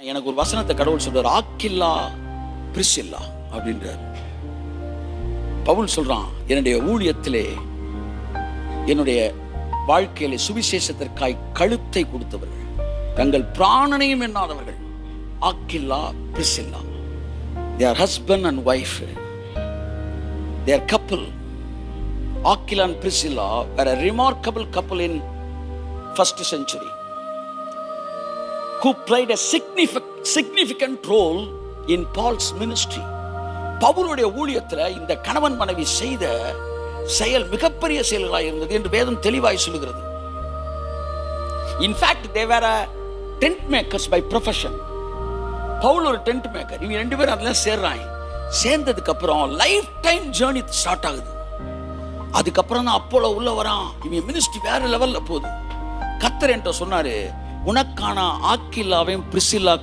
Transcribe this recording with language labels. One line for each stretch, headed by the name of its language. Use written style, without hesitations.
Tamil: எனக்கு ஒரு வசனத்தை கடவுள் சொல்றார், ஆக்கில்லா பிரிசில்லா அப்படின்றார். பவுல் சொல்றான், என்னுடைய ஊழியத்திலே என்னுடைய வாழ்க்கையிலே சுவிசேஷத்திற்காய் கழுத்தை கொடுத்தவர்கள், தங்கள் பிராணனையும் எண்ணாதவர்கள், Aquila Priscilla.
English: They are husband and wife. They are couple. Aquila and Priscilla were a remarkable couple in first century who played a significant role in Paul's ministry.
Tamil: பவுலுடைய ஊழியத்தில் இந்த கணவன் மனைவி செய்த செயல் மிகப்பெரிய செயல்களாக இருந்தது என்று வேதம் தெளிவாய் சொல்லுகிறது.
English: In fact, they were a tent makers by profession.
Tamil: Pavul ஒரு டென்ட் மேக்கர், இவங்க ரெண்டு பேரும் அதெல்லாம் சேர்றாங்க. சேர்ந்ததுக்கு அப்புறம்
English: life time journey start
Tamil: ஆகுது. அதுக்கப்புறம் தான் அப்போலோ உள்ள வரான், இவங்க மினிஸ்ட்ரி வேற லெவல்ல போகுது. கர்த்தர் என்கிட்ட சொன்னாரு, உனக்கான ஆக்கில்லாவையும் பிரிசில்லா